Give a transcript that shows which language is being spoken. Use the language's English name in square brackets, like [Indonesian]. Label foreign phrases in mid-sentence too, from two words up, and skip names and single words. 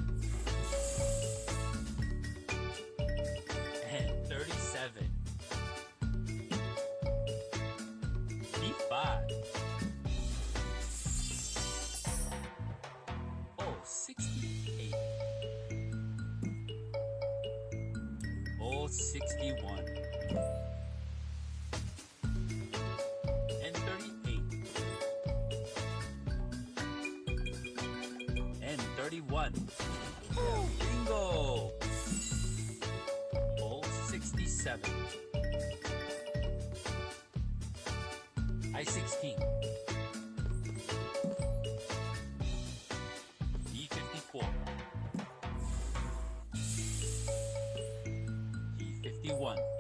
[English] And 37. B5. O-68. O-61. And 38. And 31. Bingo! O-67. I-16. E-54. E-51.